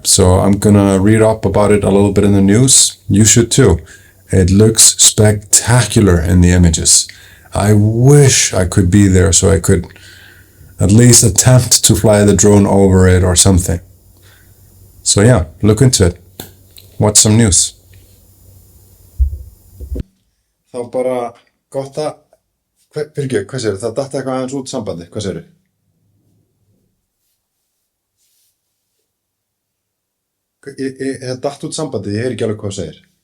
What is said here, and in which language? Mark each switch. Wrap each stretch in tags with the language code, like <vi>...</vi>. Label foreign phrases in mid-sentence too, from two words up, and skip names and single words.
<en>So I'm gonna read up about it a little bit in the news. You should too. It looks spectacular in the images. I wish I could be there so I could at least attempt to fly the drone over it or something. So yeah, look into it. Watch some news.</en> <is>Þá bara gott að, Birgir, hvað segirðu? Það datt eitthvað aðeins út sambandi, hvað segirðu? Það datt út sambandi, ég heyri ekki alveg hvað þú segir.</is>